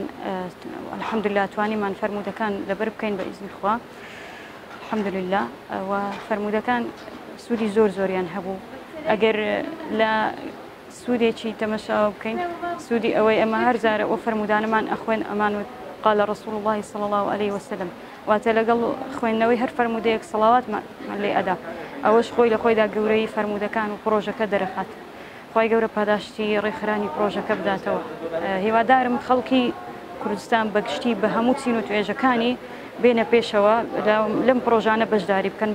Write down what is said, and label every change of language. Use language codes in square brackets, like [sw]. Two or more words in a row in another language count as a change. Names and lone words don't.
[ckb] الحەمدولله توانیمان فەرموودەکان لەبەر بکەین بە ئیزنی خوا. الحەمدولله. و فەرموودەکان سوودی زۆریان هەبوو. ئەگەر لە سوودێکی تەمەشاوە بکەین، سوودی ئەوەی ئەمە هەر جارە ئەو فەرموودانەمان ئەخوێن ئەمان [ar] قال رسول الله صلى الله عليه وسلم، [ckb] واتە لەگەڵ خوێندنەوەی هەر فەرموودەیەک سەڵاواتمان لێ ئەدا. ئەوەش خۆی لە خۆیدا گەورەی فەرموودەکان و پرۆژەکە دەرەخات. خی گەورە پاداشتی ڕێکخرانی پرۆژەکە بداتەوە. هیوادارم خەڵکی کوردستان بەگشتی بە هەموو چین و توێژەکانی بێنە پێشەوە لەم پرۆژانە بەشداری بکەن.